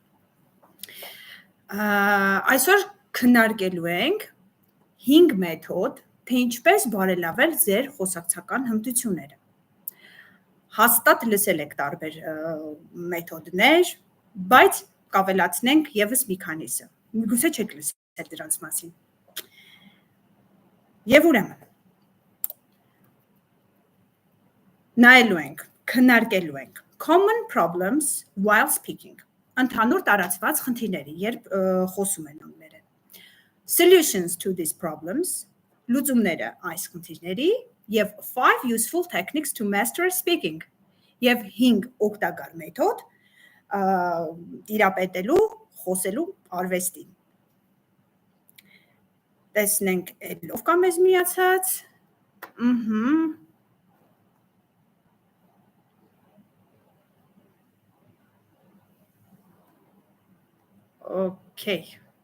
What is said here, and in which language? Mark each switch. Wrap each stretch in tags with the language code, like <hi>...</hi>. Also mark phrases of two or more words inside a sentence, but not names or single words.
<hy>այսօր քննարկելու ենք 5 մեթոդ, թե ինչպես բարելավել ձեր խոսակցական հմտությունները։ Հաստատ լսել եք տարբեր մեթոդներ, բայց կավելացնենք ևս մի քանիսը։ Միգուցե չեք լսել դրանց մասին։ Եվ ուրեմն, նայելու ենք, քննարկելու ենք</hy> <en>common problems while speaking,</en> <hy>ընդհանուր տարածված խնդիրները, երբ խոսում են անգլերեն,</hy> <en>solutions to these problems,</en> <hy>լուծումները այս խնդիրների, և 5</hy> <en>useful techniques to master speaking,</en> <hy>և 5 օգտակար մեթոդ տիրապետելու, խոսելու արվեստին։ Տեսնենք ելով կա մեզ միացած, Okay.</hy>